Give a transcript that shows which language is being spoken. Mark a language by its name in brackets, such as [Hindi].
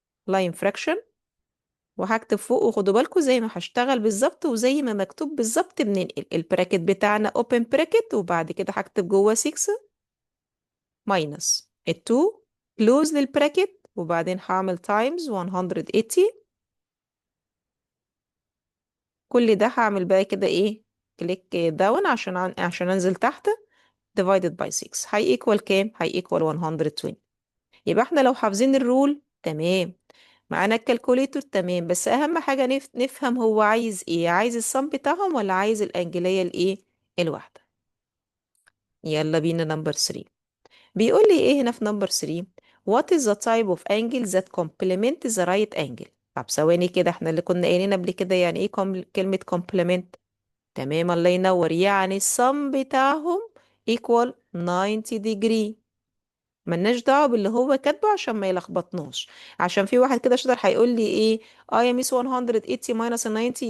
[Arabic] line fraction، وهكتب فوق، وخدوا بالكم زي ما هشتغل بالظبط وزي ما مكتوب بالظبط بننقل البراكت بتاعنا open bracket، وبعد كده هكتب جوه 6 minus ال 2 close للبراكت، وبعدين هعمل times 180. كل ده هعمل بقى كده ايه؟ كليك داون عشان انزل تحت. divided by 6 هي equal كام؟ هي equal 120. يبقى احنا لو حافظين الرول تمام، معانا الكالكوليتور تمام، بس اهم حاجة نفهم هو عايز ايه، عايز الصم بتاعهم ولا عايز الانجلية الايه الواحدة. يلا بينا نمبر 3. بيقول لي ايه هنا في نمبر 3؟ [English] what is the type of angle that complement the right angle. [Arabic] طب ثواني كده، احنا اللي كنا قايلين قبل كده يعني ايه كلمة complement. تمام، الله ينور، يعني الصم بتاعهم equal 90 degree. ملناش دعوه باللي هو كاتبه عشان ما يلخبطناش. عشان في واحد كده شاطر هيقول لي ايه، يا ميس 180 minus 90.